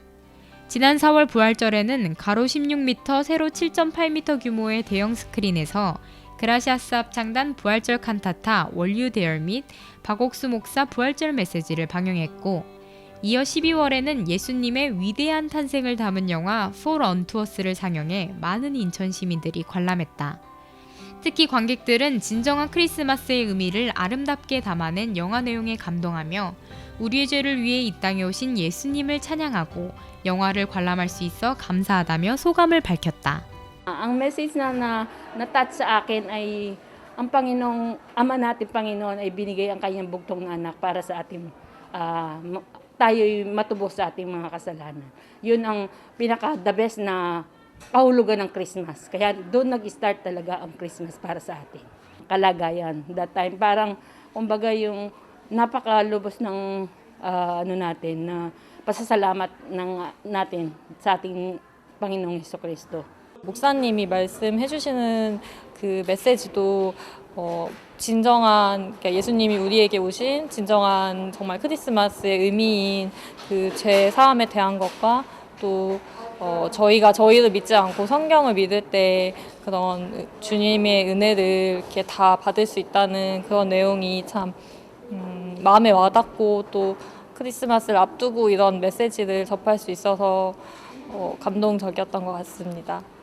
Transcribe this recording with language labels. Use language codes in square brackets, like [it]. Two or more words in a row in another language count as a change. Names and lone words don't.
[ko] 지난 4월 부활절에는 가로 16m, 세로 7.8m 규모의 대형 스크린에서 그라시아스 합창단 부활절 칸타타 원류 대열 및 박옥수 목사 부활절 메시지를 방영했고 이어 12월에는 예수님의 위대한 탄생을 담은 영화 For Unto Us를 상영해 많은 인천 시민들이 관람했다. 특히 관객들은 진정한 크리스마스의 의미를 아름답게 담아낸 영화 내용에 감동하며 우리의 죄를 위해 이 땅에 오신 예수님을 찬양하고 영화를 관람할 수 있어 감사하다며 소감을 밝혔다. [tl] Ang message na na-touch sa akin ay ang Panginoong, Ama natin Panginoon ay binigay ang kanyang bugtong na anak para sa ating tayo'y matubos sa ating mga kasalanan. Yun ang pinaka [en] the best [tl] na kahulugan ng Christmas. Kaya doon nag-start talaga ang Christmas para sa atin. Kalagayan. [en] That time, [tl] parang, kumbaga yung napakalubos ng natin, na pasasalamat natin sa ating Panginoong Hesukristo. [ko] 목사님이 말씀해 주시는 그 메시지도 진정한, 그러니까 예수님이 우리에게 오신 진정한 정말 크리스마스의 의미인 그 죄 사함에 대한 것과 또 저희가 저희를 믿지 않고 성경을 믿을 때 그런 주님의 은혜를 이렇게 다 받을 수 있다는 그런 내용이 참 마음에 와닿고, 또 크리스마스를 앞두고 이런 메시지를 접할 수 있어서 감동적이었던 것 같습니다.